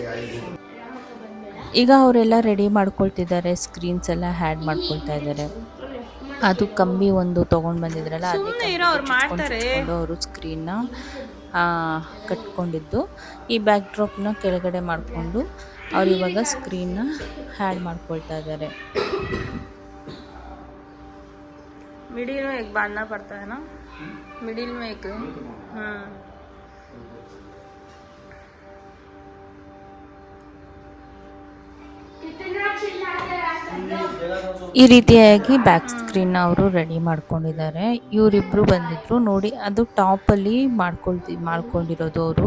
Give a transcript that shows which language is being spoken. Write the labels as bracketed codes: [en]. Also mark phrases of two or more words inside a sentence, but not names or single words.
[kn] ಈಗ ಅವರೆಲ್ಲ ರೆಡಿ ಮಾಡ್ಕೊಳ್ತಿದ್ದಾರೆ, ಸ್ಕ್ರೀನ್ಸ್ ಎಲ್ಲ ಹ್ಯಾಡ್ ಮಾಡ್ಕೊಳ್ತಾ ಇದ್ದಾರೆ. ಅದು ಕಂಬಿ ಒಂದು ತೊಗೊಂಡು ಬಂದಿದ್ರಲ್ಲ, ಅದೇ ಅವರು ಸ್ಕ್ರೀನ್ನ ಕಟ್ಕೊಂಡಿದ್ದು. ಈ ಬ್ಯಾಕ್ ಡ್ರಾಪ್ನ ಕೆಳಗಡೆ ಮಾಡಿಕೊಂಡು ಅವ್ರು ಇವಾಗ ಸ್ಕ್ರೀನ್ನ ಹ್ಯಾಡ್ ಮಾಡ್ಕೊಳ್ತಾ ಇದ್ದಾರೆ. [hi] मिडिल में एक बांधना पड़ता है ना, मिडिल में एक [kn] ಈ ರೀತಿಯಾಗಿ ಬ್ಯಾಕ್ ಸ್ಕ್ರೀನ್ ಅವರು ರೆಡಿ ಮಾಡ್ಕೊಂಡಿದ್ದಾರೆ. ಇವರಿಬ್ಬರು ಬಂದಿದ್ರು ನೋಡಿ, ಅದು ಟಾಪಲ್ಲಿ ಮಾಡ್ಕೊಂಡಿರೋದು ಅವರು.